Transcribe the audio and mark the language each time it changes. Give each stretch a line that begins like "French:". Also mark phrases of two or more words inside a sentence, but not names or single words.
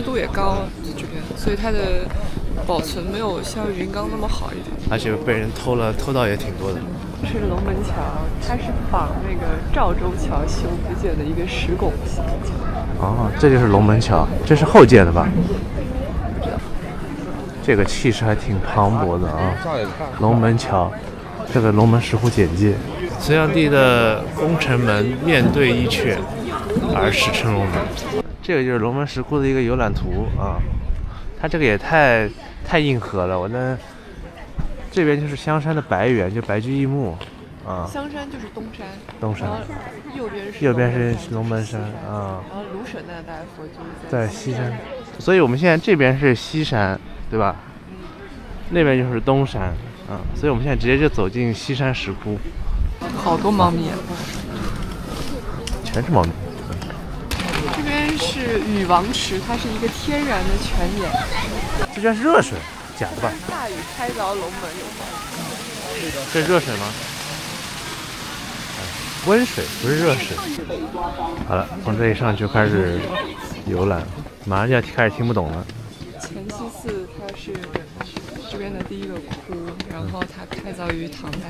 Chinese: 湿度也高，这边，所以它的保存没有像云冈那么好一点。而且被人偷盗也挺多的。这是龙门桥，它是仿那个赵州桥修不建的一个石拱形桥。这就是龙门桥，这是后建的吧？不知道。这个气勢還挺磅礴的啊！龍門橋，這個龍門石窟簡介。隋煬帝的攻城門面對伊闕，而史稱龍門。這個就是龍門石窟的一個遊覽圖啊，它這個也太硬核了，我的。這邊就是香山的白猿，就白居易墓啊。香山就是東山。東山。右邊是龍門山啊。然後盧舍那大佛就是在西山，所以我們現在這邊是西山，對吧？那邊就是東山，所以我們現在直接就走進西山石窟。好多貓咪啊！全是貓咪。這邊是禹王池，它是一個天然的泉眼。這居然是熱水。假的吧？大禹開鑿龍門有關。這熱水嗎？溫水不是熱水。好了，從這裡上去就開始遊覽，馬上就要開始聽不懂了。乾西寺它是這邊的第一個窟，然後它開鑿於唐代。